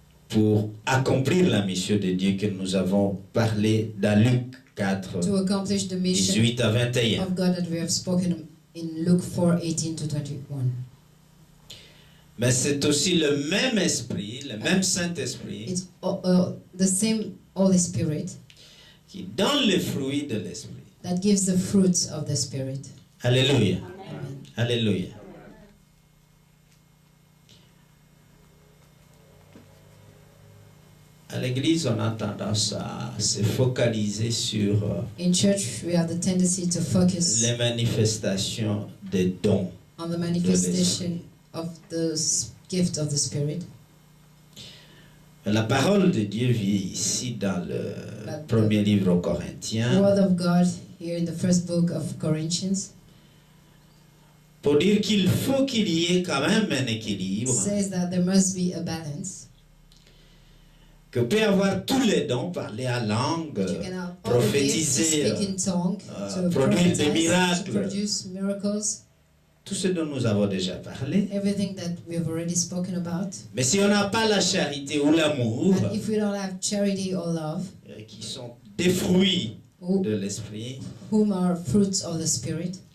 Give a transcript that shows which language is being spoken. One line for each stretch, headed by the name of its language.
French: pour accomplir la mission de Dieu que nous avons parlé dans Luc 4,
English: to accomplish the mission
French: 18 à 21.
English: of God that we have spoken in Luke 4:18 to 21.
French: Mais c'est aussi le même esprit, le même Saint-Esprit
English: It's the same Holy Spirit
French: qui donne les fruits de l'esprit.
English: that gives the fruits of the Spirit.
French: Alléluia.
English: Amen.
French: Alléluia. À l'église, on a tendance à se focaliser sur
English: In church, we have the tendency to focus
French: les manifestations des dons.
English: on the manifestation of the gift of the Spirit.
French: La parole de Dieu vit ici dans le
English: But
French: premier livre aux
English: The
French: Corinthiens
English: Word of God here in the first book of Corinthians
French: pour dire qu'il faut qu'il y ait quand même un équilibre,
English: says that there must be a balance.
French: que peut avoir tous les dons, parler à langue,
English: You can have all the gifts to
French: prophétiser,
English: speak in tongue, to
French: produire des
English: prophesy,
French: miracles.
English: to produce miracles,
French: tout ce dont nous avons déjà parlé.
English: everything that we have already spoken about.
French: Mais si on n'a pas la charité ou l'amour,
English: And if we don't have charity or love,
French: qui sont des fruits
English: who-
French: de l'esprit,
English: whom are fruits of the Spirit,